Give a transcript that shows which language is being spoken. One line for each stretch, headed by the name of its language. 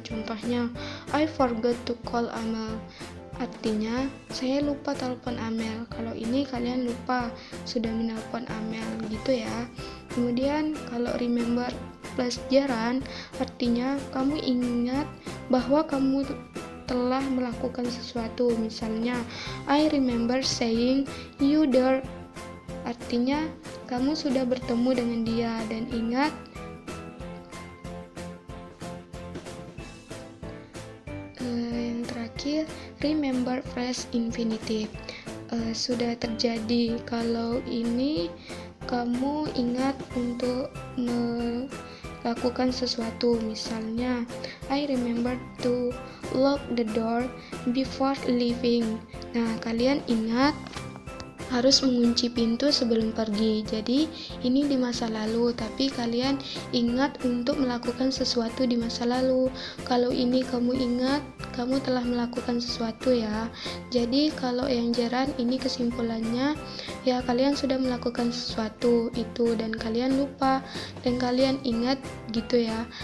Indonesian: Contohnya,
English: I forgot to call Amel.
Indonesian: Artinya, saya lupa telepon Amel. Kalau ini kalian lupa sudah menelpon Amel, gitu ya. Kemudian, kalau remember plus gerund artinya kamu ingat bahwa kamu telah melakukan sesuatu.
English: Misalnya, I remember saying you there.
Indonesian: Artinya kamu sudah bertemu dengan dia. Dan ingat, yang terakhir, remember phrase infinitive. Sudah terjadi. Kalau ini kamu ingat untuk melakukan sesuatu.
English: Misalnya, I remember to lock the door before leaving.
Indonesian: Nah, kalian ingat harus mengunci pintu sebelum pergi. Jadi ini di masa lalu, tapi kalian ingat untuk melakukan sesuatu di masa lalu. Kalau ini kamu ingat, kamu telah melakukan sesuatu ya. Jadi kalau yang gerund ini kesimpulannya, ya kalian sudah melakukan sesuatu itu dan kalian lupa dan kalian ingat gitu ya.